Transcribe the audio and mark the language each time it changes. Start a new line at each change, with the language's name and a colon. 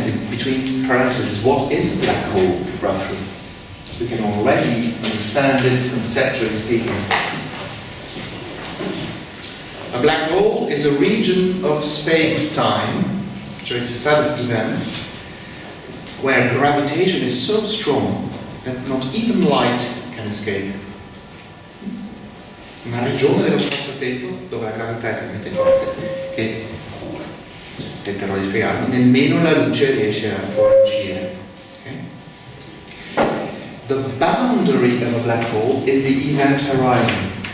English: Between parentheses, what is a black hole roughly? We can already understand it conceptually speaking. A black hole is a region of space-time, so it's a set of events where gravitation is so strong that not even light can escape.
Italian: Una regione dello spazio-tempo dove la gravità è talmente forte che, tenterò di spiegarmi, nemmeno la luce riesce a fuoriuscire.
English: Okay? The boundary of a black hole is the event horizon.